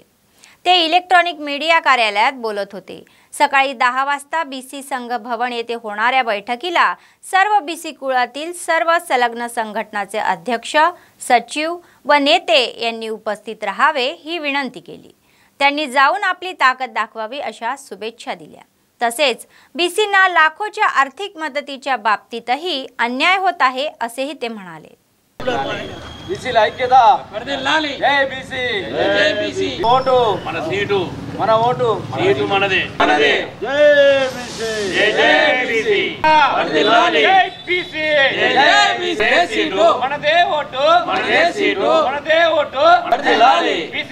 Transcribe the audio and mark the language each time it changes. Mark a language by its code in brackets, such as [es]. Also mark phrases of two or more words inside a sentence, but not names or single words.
[mr] ते इलेक्ट्रॉनिक मीडिया कार्यालयात बोलत होते. सकाळी 10 वाजता बीसी संघ भवन येथे होणाऱ्या बैठकीला सर्व बीसी कुळातील सर्व संलग्न संघटनाचे अध्यक्ष, सचिव व नेते यांनी उपस्थित राहावे ही विनंती केली. त्यांनी जाऊन आपली ताकद दाखवावी अशा शुभेच्छा दिल्या. तसेच बीसींना लाखोच्या आर्थिक मदतीच्या बाबतीतही अन्याय होत आहे असेही ते म्हणाले. [te] बीसी ఐక్యత వర్ధిల్లాలి. జై బీసీ, జై బీసీ. ఓటు మన సీటు, మన ఓటు సీటు మనదే, మనదే. జై బీసీ, జై బీసీ వర్ధిల్లాలి. జై బీసీ, జై బీసీ. సీటు మనదే, ఓటు మనదే, సీటు మనదే, ఓటు వర్ధిల్లాలి.